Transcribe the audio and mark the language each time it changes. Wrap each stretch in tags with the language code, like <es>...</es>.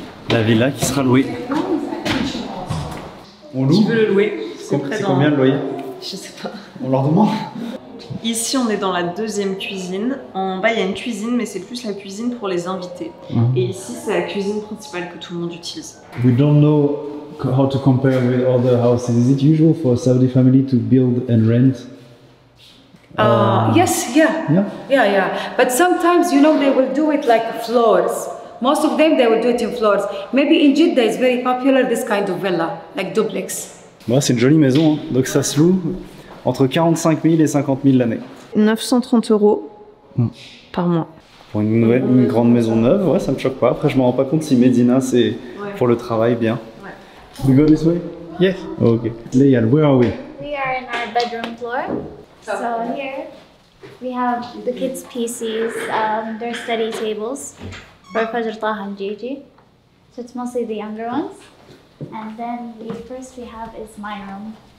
<fr>La villa qui sera louée. On loue. Qui veut le louer? C'est combien le loyer? Je sais pas. On leur demande. Ici, on est dans la deuxième cuisine. En bas, il y a une cuisine, mais c'est plus la cuisine pour les invités. Et ici, c'est la cuisine principale que tout le monde utilise.</fr> <en>We don't know how to compare with other houses. Is it usual for a Saudi family to build and rent? Yes, yeah. But sometimes, you know, they will do it like floors. Most of them, they will do it in floors. Maybe in Jeddah, it's very popular, this kind of villa, like duplex.</en> <fr>Bon, c'est une jolie maison, hein. Donc ça se loue entre 45 000 et 50 000 l'année. 930 € par mois. Pour une grande maison neuve, ouais, ça me choque pas. Après, je me rends pas compte si Medina, c'est pour le travail bien.</fr> <en>We go this way? Yes. Okay. Léal, where are we? We are in our bedroom floor. So here we have the kids' PCs, their study tables for Fajr Taha and Gigi. So it's mostly the younger ones. And then the first we have is my room.</en>